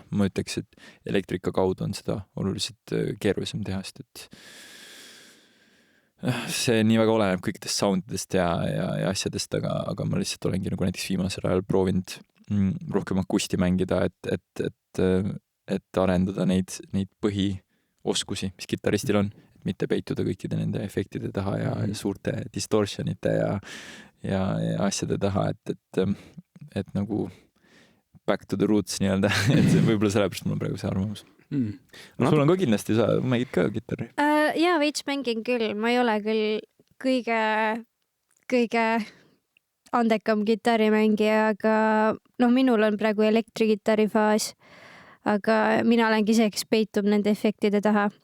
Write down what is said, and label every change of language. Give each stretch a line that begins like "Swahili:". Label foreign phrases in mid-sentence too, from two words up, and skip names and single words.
Estonian: Ma ütleks, et elektrika kaudu on seda oluliselt keerulisem teha, sest et see nii väga oleneb kõikidest soundidest ja asjadest, aga ma lihtsalt olengi nagu näiteks viimasel ajal proovinud rohkem akusti mängida, et arendada neid põhioskusi, mis kitarristil on, mitte peituda kõikide nende efektide taha ja suurte distortionite ja asjade taha, et nagu
English: back to the roots
Estonian: nii-öelda, et võib-olla sellepärast mul on praegu see arvamus. Sul on ka kindlasti, sa mängid ka kitarri? Jaa, veits mängin küll, ma ei ole küll kõige andekam kitarrimängija, aga minul on praegu elektrikitarri faas, aga mina olengi see, kes peitub nende efektide taha.